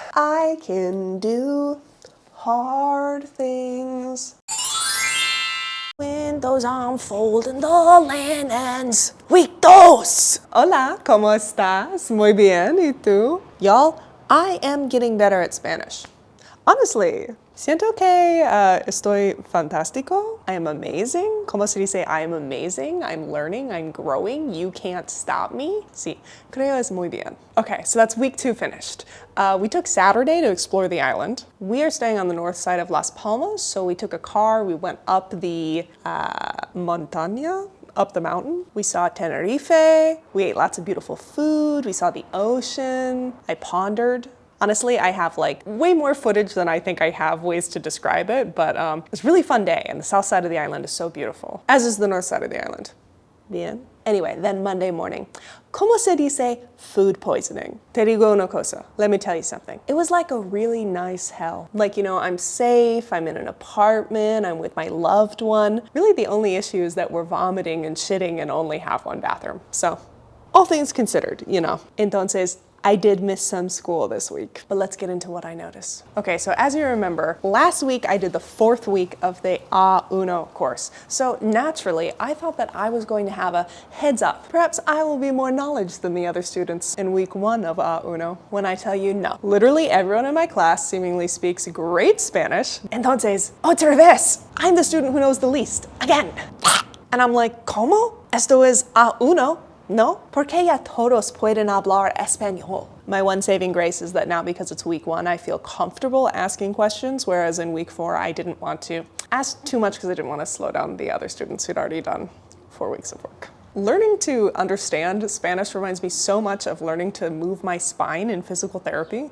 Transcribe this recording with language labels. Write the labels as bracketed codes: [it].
[en] I can do hard things. Windows unfold and the land ends. Week 2! [es] Hola, ¿cómo estás? Muy bien, ¿y tú? [en] Y'all, I am getting better at Spanish. Honestly, [es] siento que estoy fantástico. [en] I am amazing. [es] ¿Cómo se dice? [en] I am amazing. I'm learning. I'm growing. You can't stop me. [es] Sí, creo es muy bien. [en] Okay, so that's week 2 finished. We took Saturday to explore the island. We are staying on the north side of Las Palmas, so we took a car. We went up the montaña, up the mountain. We saw Tenerife. We ate lots of beautiful food. We saw the ocean. I pondered. Honestly, I have like way more footage than I think I have ways to describe it, but it was a really fun day, and the south side of the island is so beautiful, as is the north side of the island. Bien. Anyway, then Monday morning. [es] ¿Cómo se dice [en] food poisoning? [es] Te digo una cosa. [en] Let me tell you something. It was like a really nice hell. Like, you know, I'm safe, I'm in an apartment, I'm with my loved one. Really the only issue is that we're vomiting and shitting and only have 1 bathroom. So, all things considered, you know. Entonces, I did miss some school this week, but let's get into what I noticed. Okay, so as you remember, last week I did the 4th week of the A1 course. So naturally, I thought that I was going to have a heads up. Perhaps I will be more knowledge than the other students in week 1 of A1 when I tell you no. Literally everyone in my class seemingly speaks great Spanish. [es] Entonces, otra vez, [en] I'm the student who knows the least, again. And I'm like, [es] ¿cómo? Esto es A1. No, porque ya todos pueden hablar español. [en] My one saving grace is that now because it's week 1, I feel comfortable asking questions, whereas in week 4, I didn't want to ask too much because I didn't want to slow down the other students who'd already done 4 weeks of work. Learning to understand Spanish reminds me so much of learning to move my spine in physical therapy.